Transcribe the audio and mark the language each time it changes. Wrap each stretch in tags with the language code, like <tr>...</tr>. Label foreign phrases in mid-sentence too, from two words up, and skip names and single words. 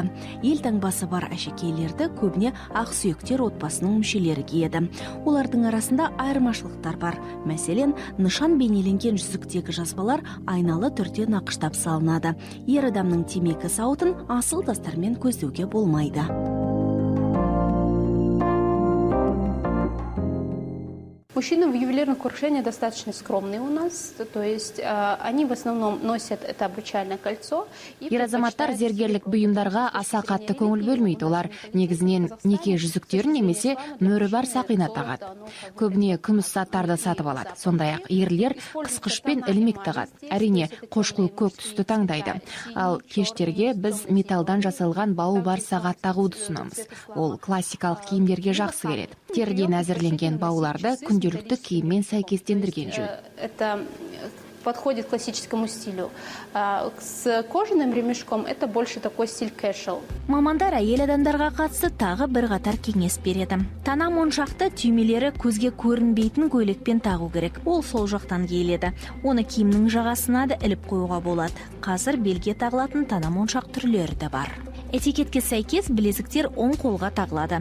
<kk>Ел таңбасы бар әшекейлерді көбіне ақсүйектер отбасының мүшелері киеді. Олардың арасында айырмашылықтар бар. Мәселен, нышан бейнеленген жүзіктегі жазбалар айналы түрде нақыштап салынады. Ер адамның темекі сауытын асыл тастармен көздеуге болмайды.</kk> <ru>Мужчины в ювелирных украшениях достаточно скромные у нас, то есть они в основном носят это обручальное кольцо.</ru> <kk>Ер азаматтар зергерлік бұйымдарға аса қатты көңіл бөлмейді. Олар негізінен неке жүзіктерін немесе мөрі бар сақина тағады. Көбіне күміс заттарды сатып алады. Сондай-ақ ерлер қысқышпен ілмек тағады. Әрине, қошқыл көк түсті таңдайды. Ал кештерге біз металдан жасалған бауы бар сағат тағуды ұсынамыз. Ол классикалық киімдерге жақсы келеді. Терден әзірленген бауларды күнделікті киіммен сәйкестендірген жөн.</kk> <ru>Это подходит к классическому стилю. С кожаным ремешком это больше такой стиль casual.</ru> <kk>Мамандар әйел адамдарға қатысты тағы бір қатар кеңес береді. Тана моншақты түймелері көзге көрінбейтін көйлекпен тағу керек. Ол сол жақтан киіледі. Оны киімнің жағасына да іліп қоюға болады. Қазір белге тағылатын тана моншақ түрлері де бар. Этикетке сәйкес білезіктер оң қолға тағылады.</kk>